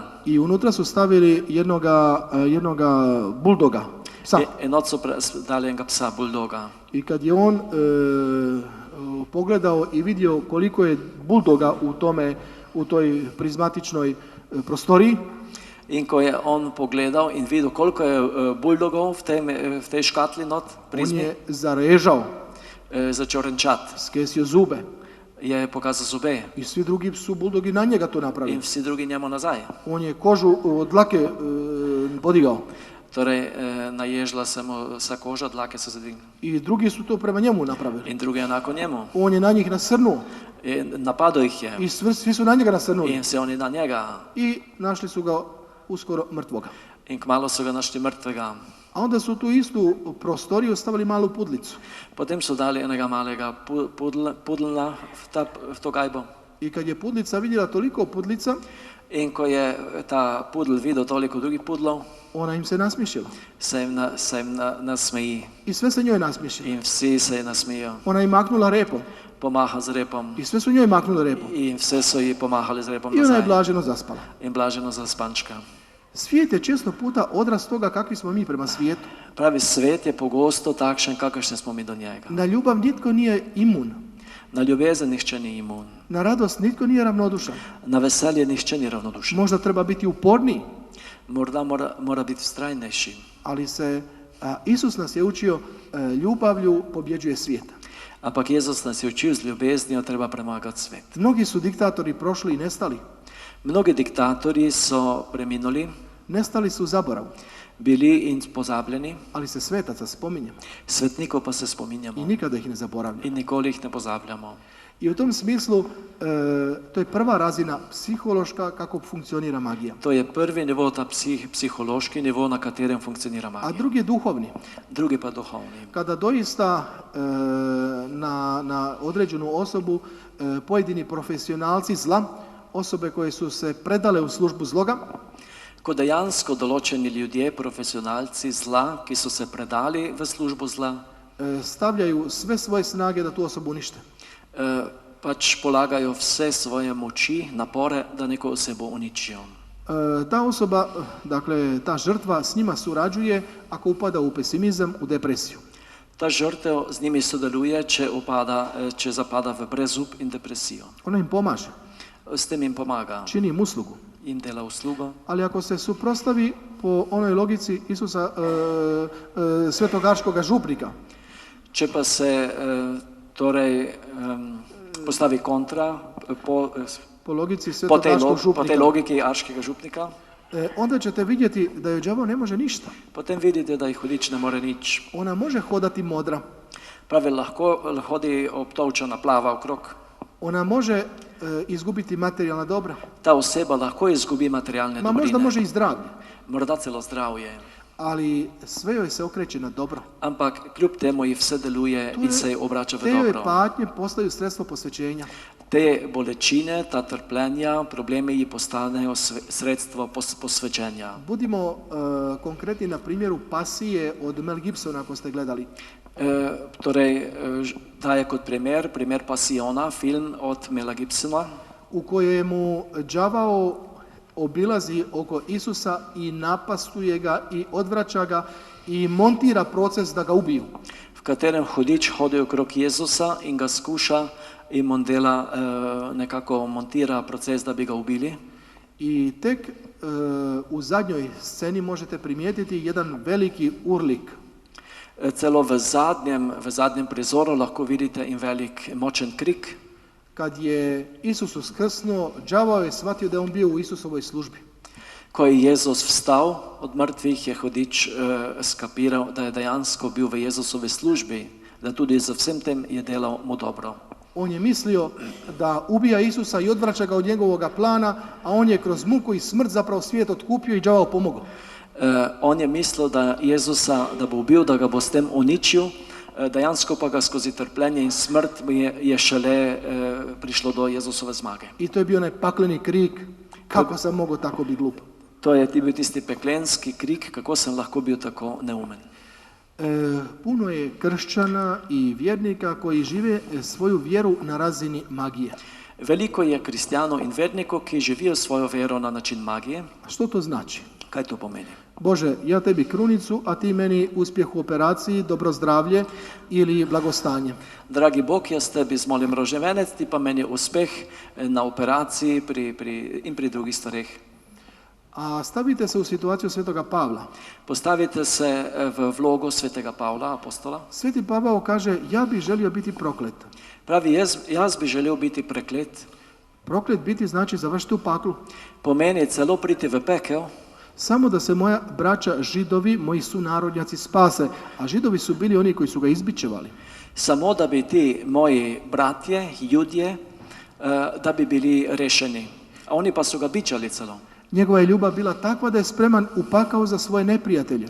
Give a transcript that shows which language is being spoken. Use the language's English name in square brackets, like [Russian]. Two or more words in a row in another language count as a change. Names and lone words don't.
[Croatian] I unutra su stavili jednoga buldoga, psa. [Slovenian] In not so dali enega psa, buldoga. [Croatian] I kad je on pogledao i vidio koliko je buldoga u toj prizmatičnoj prostoriji, [Slovenian] In ko je on pogledal in videl, koliko je buldogov v tej škatli not, [Croatian] on prizmi, je zarežao, [Slovenian] začel renčat. [Croatian] skesio zube. [Slovenian] Je pokazal zobe [Croatian] I svi drugi su buldogi na njega to [Slovenian] in [Croatian] napravili. [Slovenian] vsi drugi njemu nazaj. [Croatian] On je kožu od dlake podigao. [Slovenian] Torej, naježila se mu vsa koža, dlake so se dvignile. [Croatian] I drugi su to prema njemu napravili. [Slovenian] In drugi enako njemu. [Croatian] On je na njih nasrnuo. [Slovenian] Napadao jih je. [Croatian] I svi su na njega nasrnuli. [Slovenian] In se oni na njega. [Croatian] I našli su ga uskoro mrtvoga. [Slovenian] In kmalo so ga našli mrtvega. [Croatian] A onda su u tu istu prostoriju stavili malu pudlicu. [Slovenian] Potem so dali enega malega pudlna v to gajbo. [Croatian] I kad je pudlica vidjela toliko pudlica, [Slovenian] In ko je ta pudl videl toliko drugih pudlov, [Croatian] ona im se nasmišila. [Slovenian] se jim nasmeji. [Croatian] I sve se njoj nasmišilo. [Slovenian] In vsi se ji nasmejijo. [Croatian] Ona im maknula repom. [Slovenian] Pomaha z repom. [Croatian] I sve su njoj maknule repom. [Slovenian] In vse so ji pomahali z repom [Croatian] I ona je [Slovenian] nazaj. [Croatian] blaženo zaspala. [Slovenian] In blaženo zaspančka. [Croatian] Svijet je često puta odraz toga kakvi smo mi prema svijetu. [Slovenian] Pravi, svet je pogosto takšen, kakršni smo mi do njega. [Croatian] Na ljubav nitko nije imun. [Slovenian] Na ljubezen nihče ni imun. [Croatian] Na radost nitko nije ravnodušan. [Slovenian] Na veselje nihče ni ravnodušen. [Croatian] Možda treba biti uporniji, [Slovenian] Morda mora biti vztrajnejši. [Croatian] ali Isus nas je učio ljubavlju pobjeđuje svijeta. [Slovenian] Ampak Jezus nas je učil, z ljubeznijo treba premagati svet. [Croatian] Mnogi su diktatori prošli i nestali. [Slovenian] Mnogi diktatorji so preminuli, [Croatian] Nestali su u zaboravu, [Slovenian] bili in pozabljeni, [Croatian] ali se svetaca spominje [Slovenian] svetnikov pa se [Croatian] i [Slovenian] spominjamo [Croatian] nikada ih ne zaboravlja. [Slovenian] in nikoli jih ne pozabljamo. [Croatian] I u tom smislu to je prva razina psihološka kako funkcionira magija. [Slovenian] To je prvi nivo, ta psihološki nivo, na katerem funkcionira [Croatian] A [Slovenian] magija. [Croatian] drugi je duhovni. [Slovenian] Drugi pa duhovni. [Croatian] Kada doista na određenu osobu pojedini profesionalci zla, osobe koje su se predale u službu zloga, [Slovenian] Ko dejansko določeni ljudje, profesionalci zla, ki so se predali v službo zla, [Croatian] stavljaju sve svoje snage da tu osobu unište. [Slovenian] pač polagajo vse svoje moči, napore, da neko osebo uničijo. [Croatian] Ta osoba, dakle ta žrtva s njima surađuje ako upada u pesimizam, u depresiju. [Slovenian] Ta žrtev z njimi sodeluje, če zapada v brezup in depresijo. [Croatian] Ona im pomaže, [Slovenian] S tem jim pomaga, [Croatian] čini im uslugu. [Slovenian] jim dela uslugo. [Croatian] Ali ako se suprotstavi po onoj logici Isusa svetogarškoga župnika, [Slovenian] Če pa se postavi kontra po logici po tej [Croatian] svetogarškog župnika, [Slovenian] logiki arškega župnika, [Croatian] onda ćete vidjeti da joj đavo ne može ništa. [Slovenian] potem vidite, da jih hudič ne more nič. [Croatian] Ona može hodati modra, [Slovenian] Pravi, lahko hodi obtolčena, plava okrog. [Croatian] ona može izgubiti materijalna dobra, [Slovenian] Ta oseba lahko izgubi materialne [Croatian] ma možda [Slovenian] dobrine, [Croatian] može i zdravlje, [Slovenian] morda celo zdravje, [Croatian] ali sve joj se okreće na dobro. [Slovenian] ampak kljub temu ji vse deluje in se ji obrača v [Croatian] Te joj [Slovenian] dobro. [Croatian] patnje postaju sredstvo posvećenja. [Slovenian] Te bolečine, ta trpljenja, problemi ji postanejo sredstvo posvečenja. [Croatian] Budimo konkretni na primjeru Pasije od Mel Gibsona, ako ste gledali. [Slovenian] Daje kot primer Pasiona, film od Mela Gibsona, [Croatian] U kojemu đavao obilazi oko Isusa i napastuje ga i odvraća ga i montira proces da ga ubiju. [Slovenian] v katerem hudič hodi okrog Jezusa in ga skuša in on dela, nekako montira proces, da bi ga ubili. [Croatian] I tek u zadnjoj sceni možete primijetiti jedan veliki urlik. [Slovenian] Celo v zadnjem prizoru lahko vidite in velik močen krik. [Croatian] Kad je Isus uskrsnuo, đavao je shvatio da je on bio u Isusovoj službi. [Slovenian] Ko je Jezus vstal od mrtvih, je hudič skapiral, da je dejansko bil v Jezusovi službi, da tudi za vsem tem je delal mu dobro. [Croatian] On je mislio da ubija Isusa i odvraća ga od njegovoga plana, a on je kroz muku i smrt zapravo svijet otkupio i đavao pomogao. [Slovenian] On je mislil, da Jezusa, da bo ubil, da ga bo s tem uničil, dejansko pa ga skozi trpljenje in smrt je šele prišlo do Jezusove zmage. [Croatian] I to je bio onaj pakleni krik, kako sam mogao tako biti glup. [Slovenian] To je bil tisti peklenski krik, kako sem lahko bil tako neumen. [Croatian] Puno je kršćana i vjernika koji žive svoju vjeru na razini magije. [Slovenian] Veliko je kristjanov in vernikov, ki živijo svojo vero na način magije. [Croatian] Što to znači? [Slovenian] Kaj to pomeni? [Croatian] Bože, ja tebi krunicu, a ti meni uspjeh u operaciji, dobro zdravlje ili blagostanje. [Slovenian] Dragi Bog, jaz tebi zmolim rožnjevenec, ti pa meni uspeh na operaciji in pri drugih stvareh. [Croatian] A stavite se u situaciju svetoga Pavla. [Slovenian] Postavite se v vlogo svetega Pavla, apostola. [Croatian] Sveti Pavao kaže, ja bih želio biti proklet. [Slovenian] Pravi, jaz bi želel biti preklet. [Croatian] Proklet biti znači završiti u paklu. [Slovenian] Pomeni celo priti v pekel. [Croatian] Samo da se moja braća Židovi, moji sunarodnjaci spase, a Židovi su bili oni koji su ga izbičevali. [Slovenian] Samo da bi ti moji bratje, Judje, da bi bili rešeni. A oni pa su ga bičali celo. [Croatian] Njegova je ljubav bila takva da je spreman u pakao za svoje neprijatelje.